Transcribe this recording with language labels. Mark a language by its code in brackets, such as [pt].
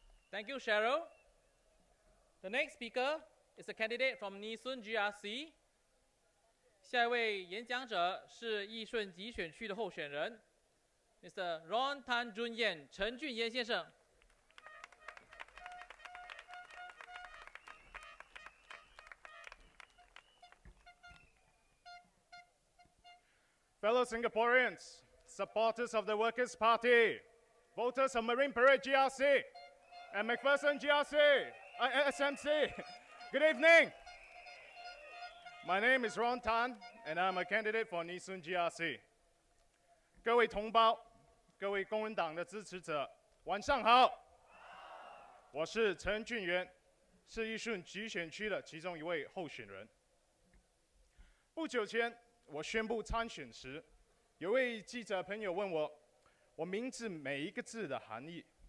[en] Thank you, Cheryl. The next speaker is a candidate from Neesun GRC. [zh] 下一位演讲者是义顺集选区的候选人 ，Mr. Ron Tan Jun Yen 陈俊彦先生。 [en] Fellow Singaporeans, supporters of the Workers' Party, voters of Marine Parade GRC, and McPherson GRC, SMC, good evening. My name is Ron Tan, and I'm a candidate for Neesun GRC. [zh] 各位同胞，各位公民党的支持者，晚上好。我是陈俊元，是义顺集选区的其中一位候选人。不久前，我宣布参选时，有位记者朋友问我名字每一个字的含义。